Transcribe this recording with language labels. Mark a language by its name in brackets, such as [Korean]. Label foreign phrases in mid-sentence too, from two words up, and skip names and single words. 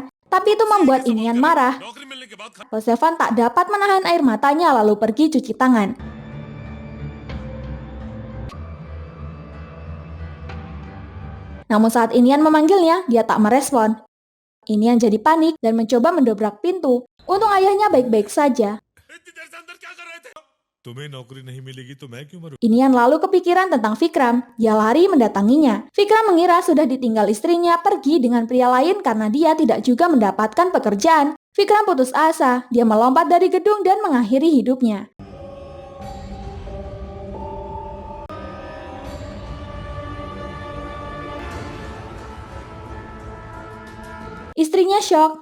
[Indonesian] Tapi itu membuat Inian marah. Porselvan tak dapat menahan air matanya lalu pergi cuci tangan. Namun saat Inian memanggilnya, dia tak merespon. Inian jadi panik dan mencoba mendobrak pintu. Untung ayahnya baik-baik saja. [Hindi] तुम्हें नौकरी नहीं मिलेगी तो मैं क्यों मरूं? [Indonesian] Inian lalu kepikiran tentang Vikram. Dia lari mendatanginya. Vikram mengira sudah ditinggal istrinya pergi dengan pria lain karena dia tidak juga mendapatkan pekerjaan. Vikram putus asa. Dia melompat dari gedung dan mengakhiri hidupnya. Istrinya syok.